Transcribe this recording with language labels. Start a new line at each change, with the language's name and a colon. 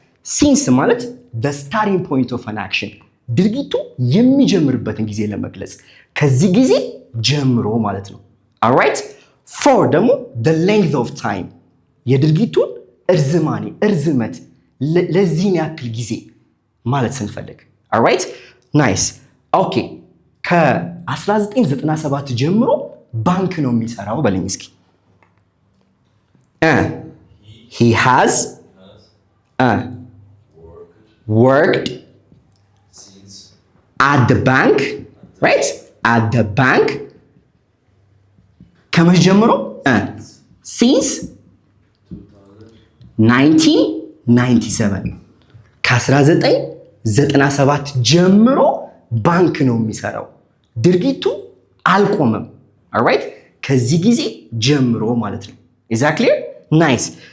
Amharic: since ማለት
English: the starting point of an action
Amharic: ድርጊቱ የሚጀምርበትን ጊዜ ለመግለጽ ከዚህ ጊዜ ጀምሮ ማለት ነው። alright? for ደግሞ
English: the length of time
Amharic: የድርጊቱን እርዝመት ለዚህን ያክል ጊዜ ማለት ስንፈልግ alright?
English: nice. okay
Amharic: ከ1997 ጀምሮ ባንክ ነው የሚሰራው በለኝ እስኪ።
English: he has worked at the bank, right? at the bank
Amharic: ከመቼ ጀምሮ?
English: since 1997
Amharic: ከ1997 ጀምሮ ባንክ ነው የሚሰራው። ድርጊቱ አልቆመም። alright? ከዚህ ጊዜ ጀምሮ ማለት ነው።
English: is that clear? nice.